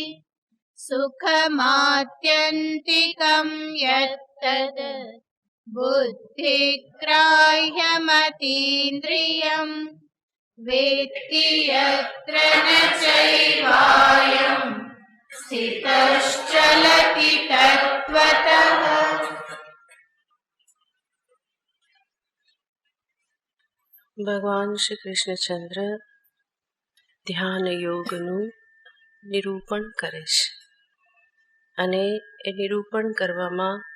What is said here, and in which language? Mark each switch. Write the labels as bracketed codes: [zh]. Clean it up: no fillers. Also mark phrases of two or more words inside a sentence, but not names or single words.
[sa] सुखमात्यन्तिकं यत्तद् बुद्धिग्राह्यमतीन्द्रियम् वेत्ति यत्र न चैवायं स्थितश्चलति तत्त्वतः। [gu] ભગવાન શ્રી કૃષ્ણચંદ્ર ધ્યાન યોગનું નિરૂપણ કરે છે અને એ નિરૂપણ કરવામાં